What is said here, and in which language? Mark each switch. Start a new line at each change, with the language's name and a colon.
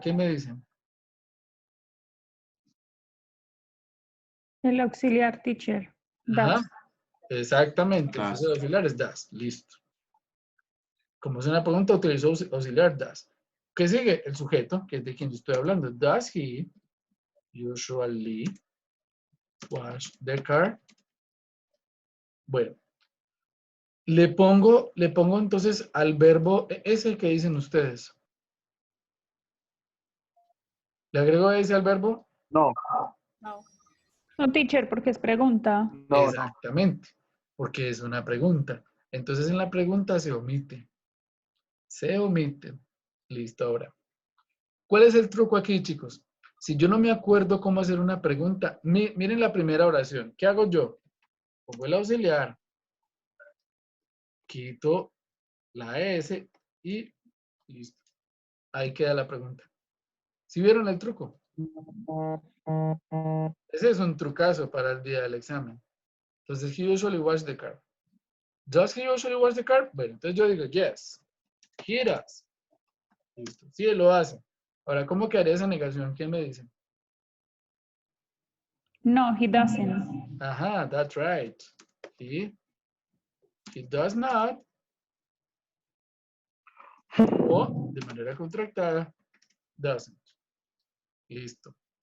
Spanish: ¿Qué me dicen? El auxiliar teacher. Ajá.
English: Does.
Spanish: Exactamente.
English: Does.
Spanish: El auxiliar es does. Listo. Como es una pregunta, utilizo auxiliar does. ¿Qué sigue? El sujeto, que es de quien yo estoy hablando.
English: Does he usually wash the car?
Spanish: Bueno. Le pongo entonces al verbo, es el que dicen ustedes. ¿Le agrego ese al verbo? No, No. No, teacher, porque es pregunta. no. Exactamente, porque es una pregunta. Entonces en la pregunta se omite. Se omite. Listo, ahora. ¿Cuál es el truco aquí, chicos? Si yo no me acuerdo cómo hacer una pregunta, miren la primera oración. ¿Qué hago yo? Pongo el auxiliar. Quito la S y listo. Ahí queda la pregunta. ¿Sí vieron el truco? Ese es un trucazo para el día del examen. Entonces,
English: he usually wash the car. Does he usually wash the car?
Spanish: Bueno, entonces yo digo,
English: yes, he does.
Spanish: Listo. Sí, él lo hace. Ahora, ¿cómo quedaría esa negación? ¿Quién me dice?
English: No, he doesn't. Ajá, that's right. He does not.
Spanish: O, de manera contractada, doesn't. Listo.